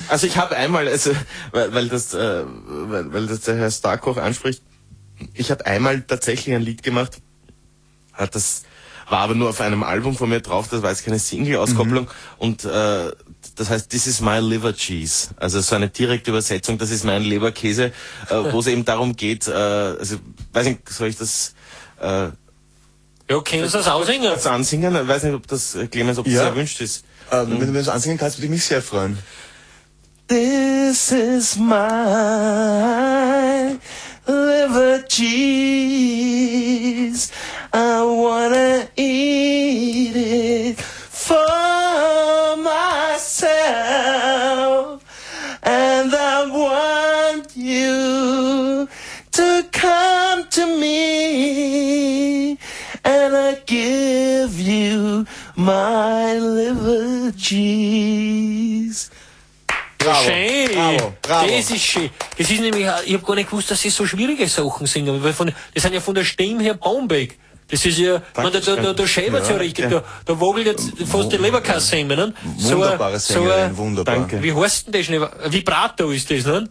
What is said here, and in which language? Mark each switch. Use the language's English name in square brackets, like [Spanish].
[German] Also ich habe einmal, also weil das der Herr Starkoch anspricht, ich habe einmal tatsächlich ein Lied gemacht, das war aber nur auf einem Album von mir drauf, das war jetzt keine Single-Auskopplung, und das heißt [English] This is my liver cheese, [German] also so eine direkte Übersetzung, das ist mein Leberkäse, wo es eben darum geht, also weiß nicht, soll ich das... ja, kannst du das aussingen? Das ansingen, ich weiß nicht, ob das Clemens, ob ja. Das erwünscht ist. Wenn du mir das ansingen kannst, würde ich mich sehr freuen. [English] This is my liver cheese, I wanna eat it for myself, and I want you to come to me, and I give you my liver cheese. [German] Bravo, bravo, bravo. Das ist schön. Das ist nämlich, ich habe gar nicht gewusst, dass sie so schwierige Sachen singen, weil die sind ja von der Stimme her bombig. Das ist ja, man, da schäbert es ja richtig, da wobelt jetzt fast die Leberkäse-Semmel, ne? Wunderbare Sängerin, wunderbar. Danke. Wie heißt denn das? Vibrato ist das, ne?